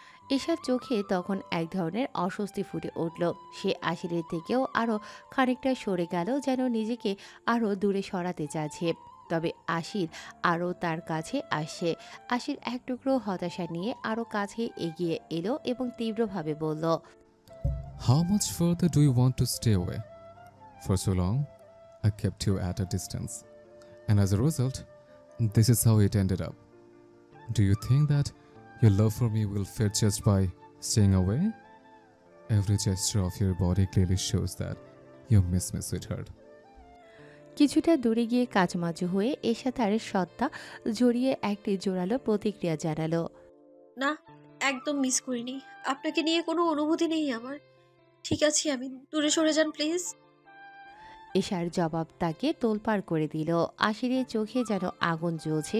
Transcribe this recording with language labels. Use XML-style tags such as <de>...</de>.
<bn>এশার চোখে তখন এক ধরনের অস্বস্তি ফুটে উঠল। সে আশিরের থেকেও আরো খানিকটা সরে গেল, যেন নিজেকে আরো দূরে সরাতে চাচ্ছে। তবে আশির আরও তার কাছে আসছে। আশির এক টুকরো হতাশা নিয়ে আরো কাছে এগিয়ে এলো এবং তীব্রভাবে বলল,</bn> <en>How much further do you want to stay away? For so long, I kept you at a distance. And as a result, this is how it ended up. Do you think that your love for me will fade just by staying away? Every gesture of your body clearly shows that you miss me, sweetheart.</en> <bn>কিছুটা দূরে গিয়ে কাচমাচু হয়ে এশা তার সত্তা জড়িয়ে একটি জোরালো প্রতিক্রিয়া জানালো। না, একদম মিস করিনি। আপনাকে নিয়ে কোনো অনুভূতি নেই আমার। ঠিক আছে, আমি দূরে সরে যান প্লিজ। এশার জবাব তাকে তোলপাড় করে দিল। আশিরের চোখে যেন আগুন জ্বলছে।</bn>